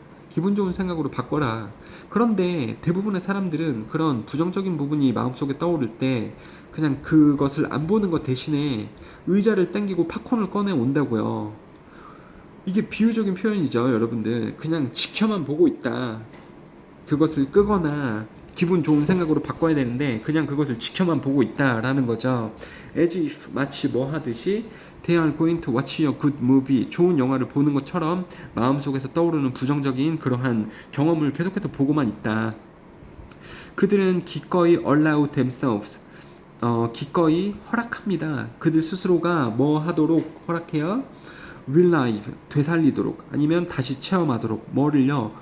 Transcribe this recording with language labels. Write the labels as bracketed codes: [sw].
[ko] 기분 좋은 생각으로 바꿔라. 그런데 대부분의 사람들은 그런 부정적인 부분이 마음속에 떠오를 때 그냥 그것을 안 보는 것 대신에 의자를 당기고 팝콘을 꺼내 온다고요. 이게 비유적인 표현이죠, 여러분들. 그냥 지켜만 보고 있다. 그것을 끄거나 기분 좋은 생각으로 바꿔야 되는데 그냥 그것을 지켜만 보고 있다라는 거죠. [en] As if [ko] 마치 뭐 하듯이 [en] They are going to watch a good movie. [ko] 좋은 영화를 보는 것처럼 마음속에서 떠오르는 부정적인 그러한 경험을 계속해서 보고만 있다. 그들은 기꺼이 [en] allow themselves. [ko] 기꺼이 허락합니다. 그들 스스로가 뭐 하도록 허락해요? relive, 되살리도록 아니면 다시 체험하도록 뭐를요?